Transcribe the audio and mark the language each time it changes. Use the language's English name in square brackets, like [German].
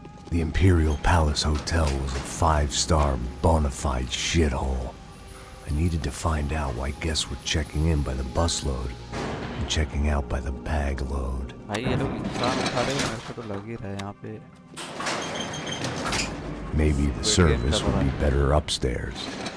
[English] The Imperial Palace Hotel was a five-star, bona fide shithole. I needed to find out why guests were checking in by the busload and checking out by the bag load. [Hindi] भाई ये लोग इंसान उठा रहे हैं, मेरे को तो लग ही रहा है यहाँ पे। [English] Maybe the service would be better upstairs.